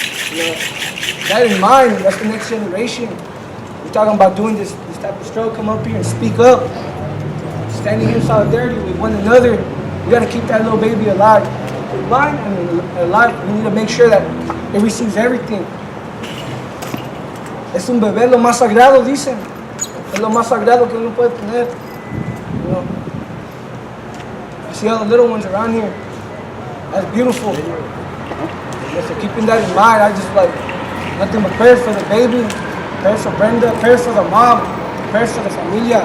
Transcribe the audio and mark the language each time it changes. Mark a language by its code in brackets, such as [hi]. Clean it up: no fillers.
[en] You know, that in mind, that's the next generation. We're talking about doing this type of stroke, come up here and speak up. Standing in solidarity with one another. We got to keep that little baby alive. Alive. We need to make sure that it receives everything. [es] Es un bebé lo más sagrado, dicen. Es lo más sagrado que uno puede tener. [en] You know. You see all the little ones around here. That's beautiful. So keeping that in mind, I just like nothing but prayers for the baby, prayers for Brenda, prayers for the mom, prayers for the familia.